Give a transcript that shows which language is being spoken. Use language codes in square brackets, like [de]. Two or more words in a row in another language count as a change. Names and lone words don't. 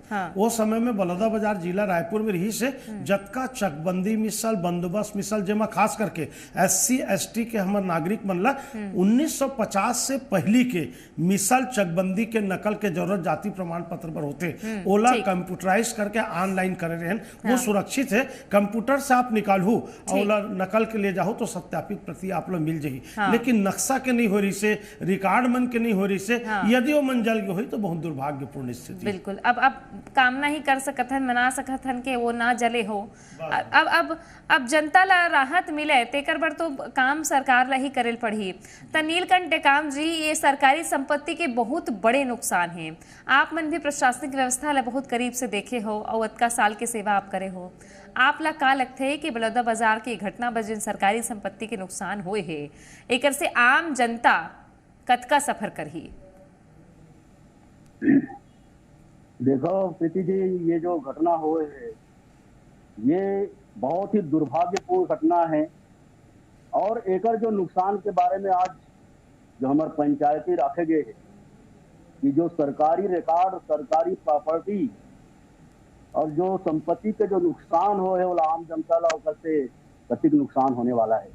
[hne] वो समय में बलौदा बाजार जिला रायपुर में रही से जतका चकबंदी मिसल, बंदोबस्त मिसल, जेमा खास करके SC ST के हमारे नागरिक मनला 1950 से पहली के मिसल चकबंदी के नकल के जरूरत जाति प्रमाण पत्र पर होते, ओला कंप्यूटराइज करके ऑनलाइन करे रहे, वो सुरक्षित है। कंप्यूटर से आप निकालू और नकल के ले जाओ तो सत्यापित प्रति आप लोग मिल जाएगी। लेकिन नक्शा के नहीं हो रही से, रिकॉर्ड मन के नहीं हो रही से, यदि वो मंजल की हुई तो बहुत दुर्भाग्यपूर्ण स्थिति। बिल्कुल। अब कामना ही कर सकत हन, मना सकत हन के वो ना जले हो। अब जनता ला राहत मिले तेकर बर तो काम सरकार ला ही करेल पड़ी। त नीलकंठ टेकाम जी, ये सरकारी संपत्ति के बहुत बड़े नुकसान हैं। आप मन भी प्रशासनिक व्यवस्था ला बहुत करीब से देखे हो और अतका साल के सेवा आप करे हो, आप ला का लगते है कि बलौदा बाजार की घटना बजन सरकारी संपत्ति के नुकसान हुए है, एकर से आम जनता कतका सफर करही? देखो प्रीति जी, ये जो घटना हुए है ये बहुत ही दुर्भाग्यपूर्ण घटना है, और एकर जो नुकसान के बारे में आज जो हमारे पंचायती रखे गए है कि जो सरकारी रिकॉर्ड, सरकारी प्रॉपर्टी और जो संपत्ति के जो नुकसान हो है वो आम जनता ला ओकर से कतिक नुकसान होने वाला है।